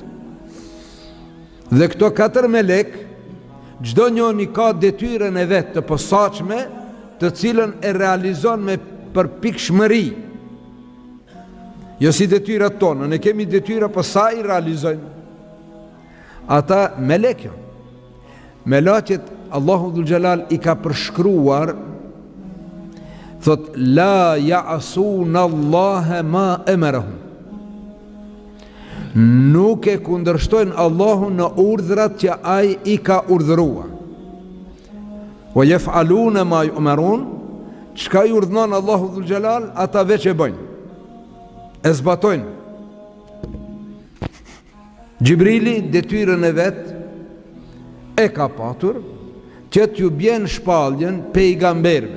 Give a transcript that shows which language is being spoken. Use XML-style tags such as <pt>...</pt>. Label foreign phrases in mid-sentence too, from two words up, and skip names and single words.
<sq>Dhe këto 4 melek, çdo njëri ka detyrën e vet të posaçme, të cilën e realizon me përpikshmëri. Jo si detyrat tona, ne kemi detyra, po sa i realizojmë. Ata melek janë. Melaqet Allahu</sq> <ar>ذو الجلال</ar> <sq>i ka përshkruar, thot</sq> <ar>لا يعصون الله ما أمرهم.</ar> <sq>Nuk e kundërshtojnë Allahun në urdhrat që ai i ka urdhëruar.</sq> <ar>ويفعلون ما يؤمرون,</ar> <sq>çka i urdhnon Allahu</sq> <ar>ذو الجلال,</ar> <sq>ata veç e bëjnë, e zbatojnë. Gjibrili detyrën e vet e ka patur që t'ju bjen shpalljen pejgamberve.</sq>